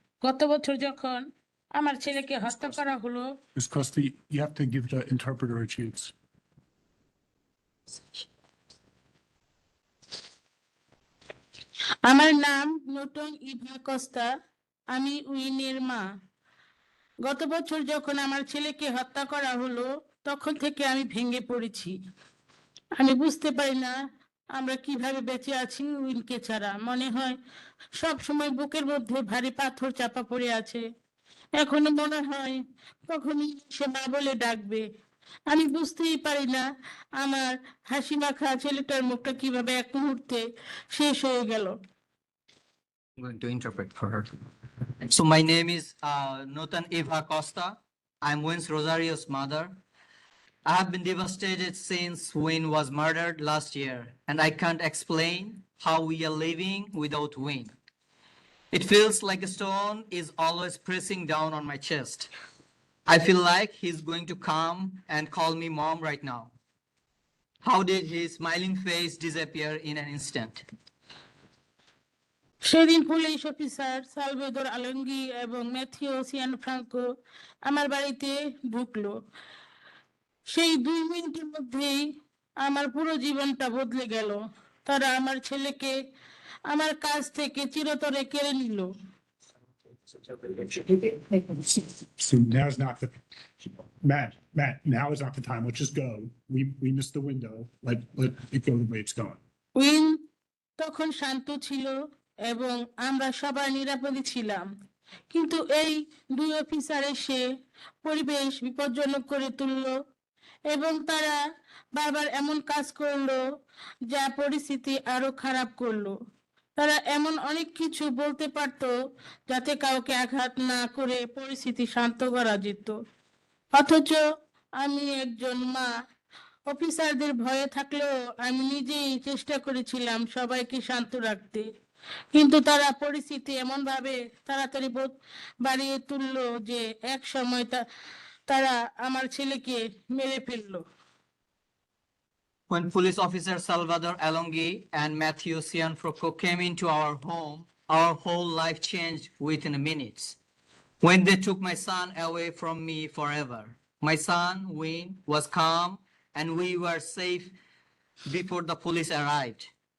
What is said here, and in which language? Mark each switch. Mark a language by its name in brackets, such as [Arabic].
[Bangla] গত বছর যখন আমার ছেলেকে হত্যা করা হলো, [English] Ms. Costa, you have to give the interpreter a chance. [Bangla] আমার নাম নূতন ইভা কস্তা। আমি উইনের মা। গত বছর যখন আমার ছেলেকে হত্যা করা হলো, তখন থেকে আমি ভেঙে পড়েছি। আমি বুঝতে পারি না আমরা কিভাবে বেঁচে আছি উইনকে ছাড়া। মনে হয় সব সময় বুকের মধ্যে ভারী পাথর চাপা পড়ে আছে। এখনো মনে হয় কখন সে মা বলে ডাকবে। আমি বুঝতেই পারি না আমার হাসি মাখা ছেলেটার মুখটা কিভাবে এক মুহূর্তে শেষ হয়ে গেল। [English] I'm going to interpret for her. So my name is Notan Eva Costa. I'm Wynn's Rosario's mother. I have been devastated since Wynn was murdered last year, and I can't explain how we are living without Wynn. It feels like a stone is always pressing down on my chest. I feel like he's going to come and call me mom right now. How did his smiling face disappear in an instant? [Bangla] সেদিন police officer সালভেদর আলঙ্গি এবং Matthew সিয়ানফ্রাঙ্কো আমার বাড়িতে ঢুকলো। সেই 2 মিনিটের মধ্যেই আমার পুরো জীবনটা বদলে গেল। তারা আমার ছেলেকে আমার কাছ থেকে চিরতরে কেড়ে নিল। [English] So now's not the, Matt, now is not the time. Let's just go. We missed the window. Let it go the way it's going. [Bangla] Win তখন শান্ত ছিল এবং আমরা সবাই নিরাপদে ছিলাম, কিন্তু এই 2 অফিসার এসে পরিবেশ বিপজ্জনক করে তুলল এবং তারা বারবার এমন কাজ করলো যা পরিস্থিতি আরো খারাপ করলো। তারা এমন অনেক কিছু বলতে পারতো যাতে কাউকে আঘাত না করে পরিস্থিতি শান্ত করা যেত। অথচ আমি একজন মা, অফিসারদের ভয়ে থাকলেও আমি নিজেই চেষ্টা করেছিলাম সবাইকে শান্ত রাখতে, কিন্তু তারা পরিস্থিতি এমন ভাবে তাড়াতাড়ি বাড়িয়ে তুললো যে এক সময় তারা আমার ছেলেকে মেরে ফেললো। [English] When police officer Salvador Alongi and Matthew Cianfrocco came into our home, our whole life changed within minutes. When they took my son away from me forever, my son, Wayne, was calm and we were safe before the police arrived.